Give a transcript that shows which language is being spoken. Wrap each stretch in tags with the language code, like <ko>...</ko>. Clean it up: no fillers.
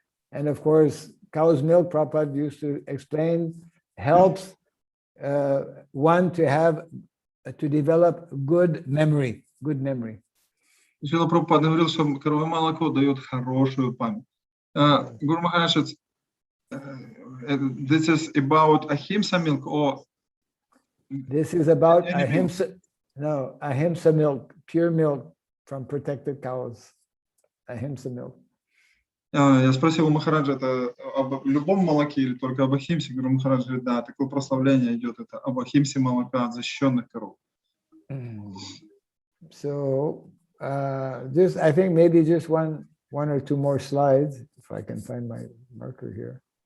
<en>And of course, cow's milk, Prabhupada used to explain, helps one to develop good memory. good memory.</en> <ru>Шрила Прабхупада говорил, что коровье молоко дает хорошую память.</ru> <en>Гуру Махарадж, this is about ahimsa milk or This is about any milk? ahimsa milk, pure milk from protected cows. Ahimsa milk.</en> <ru>Я спросил у Махараджа, это об любом молоке или только об ахимсе? Гуру Махарадж говорит, да, такое прославление идет, это об ахимсе молока от защищенных коров.</ru> <en>So just I think maybe just one or two more slides, if I can find my marker here.</en>